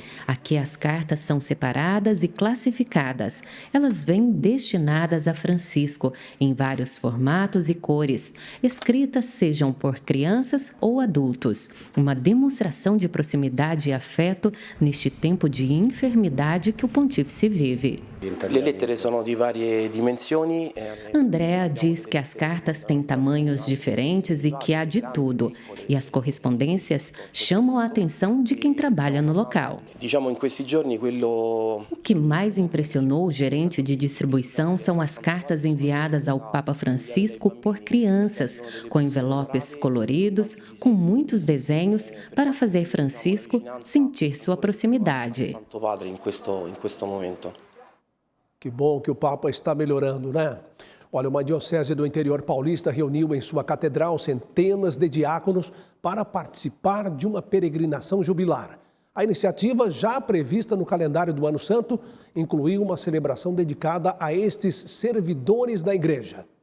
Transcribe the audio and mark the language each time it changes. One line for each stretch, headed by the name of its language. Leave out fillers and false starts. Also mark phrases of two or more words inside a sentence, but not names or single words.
Portuguese: Aqui as cartas são separadas e classificadas. Elas vêm destinadas a Francisco, em vários formatos e cores, escritas sejam por crianças ou adultos. Uma demonstração de proximidade e afeto neste tempo de enfermidade que o pontífice vive.
Italian: Le lettere sono di varie dimensioni.
Portuguese: Andrea diz que as cartas têm tamanhos diferentes e que há de tudo. E as correspondências chamam a atenção de quem trabalha no local.
Italian: Diciamo in questi giorni quello.
Portuguese: O que mais impressionou o gerente de distribuição são as cartas enviadas ao Papa Francisco por crianças, com envelopes coloridos, com muitos desenhos, para fazer Francisco sentir sua proximidade.
Italian: Santo Padre in questo momento.
Portuguese: Que bom que o Papa está melhorando, né? Olha, uma diocese do interior paulista reuniu em sua catedral centenas de diáconos para participar de uma peregrinação jubilar. A iniciativa, já prevista no calendário do Ano Santo, incluiu uma celebração dedicada a estes servidores da igreja.